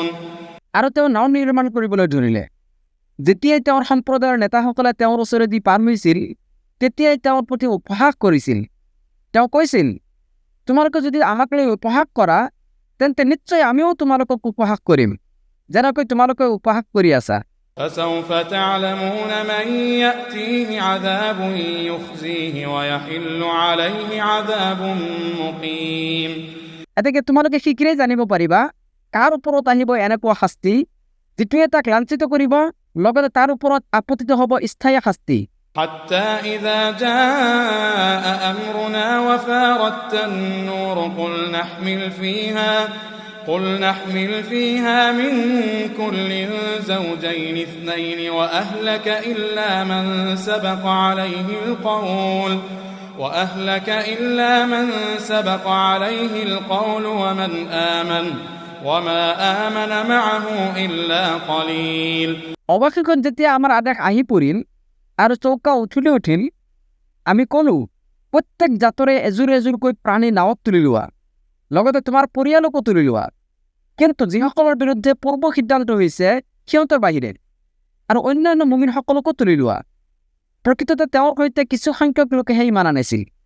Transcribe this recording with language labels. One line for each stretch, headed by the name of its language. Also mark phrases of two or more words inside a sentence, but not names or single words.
Assamese: আৰু তেওঁ নাও নিৰ্মাণ কৰিবলৈ ধৰিলে যেতিয়াই তেওঁৰ সম্প্ৰদায়ৰ নেতাসকলে তেওঁৰ ওচৰেদি পাৰ হৈছিল তেতিয়াই তেওঁৰ প্ৰতি উপহাস কৰিছিল তেওঁ কৈছিল তোমালোকে যদি আমাক লৈ উপহাস কৰা তেন্তে নিশ্চয় আমিও তোমালোকক উপহাস কৰিম যেনেকৈ তোমালোকে উপহাস কৰি আছা
Arabic: فسوف تعلمون من يأتيه عذاب يخزيه ويحل عليه عذاب مقيم
Assamese: এতেকে তোমালোকে শীঘ্ৰেই জানিব পাৰিবা কাৰ ওপৰত আহিব এনেকুৱা শাস্তি যিটোৱে তাক লাঞ্ছিত কৰিব লগতে তাৰ ওপৰত আপতিত হ'ব স্থায়ী শাস্তি
Arabic: حتى إذا جاء أمرنا وفارت النور قل نحمل فيها من كل زوجين اثنين وأهلك إلا من سبق عليه القول ومن آمن وما آمن معه إلا قليل
Assamese: অৱশেষত যেতিয়া আমাৰ আদেশ আহি পৰিল আৰু চৌকা উঠিল আমি ক'লো প্ৰত্যেক জাতৰে এজোৰ এজোৰকৈ প্ৰাণী নাৱত তুলি লোৱা লগতে তোমাৰ পৰিয়ালকো তুলি লোৱা কিন্তু যিসকলৰ বিৰুদ্ধে পূৰ্ব সিদ্ধান্ত হৈছে সিহঁতৰ বাহিৰে আৰু অন্যান্য মুমিনসকলকো তুলি লোৱা প্ৰকৃততে তেওঁৰ সৈতে কিছু সংখ্যক লোকেহে ইমান আনিছিল